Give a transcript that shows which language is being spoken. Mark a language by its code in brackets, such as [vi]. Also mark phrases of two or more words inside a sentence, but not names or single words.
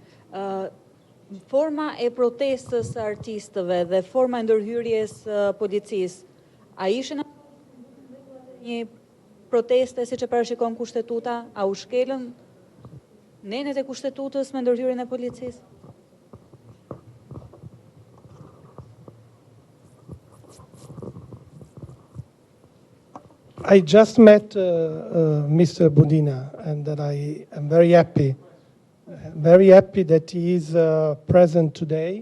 [sq] Forma e protestës së artistëve dhe forma e ndërhyrjes policisë, a ishin një proteste si që parashikon kushtetuta, a u shkelën nenet e kushtetutës me ndërhyrjen e policisë? [en] I just met Mr. Budina, and that I am very happy that he is present today.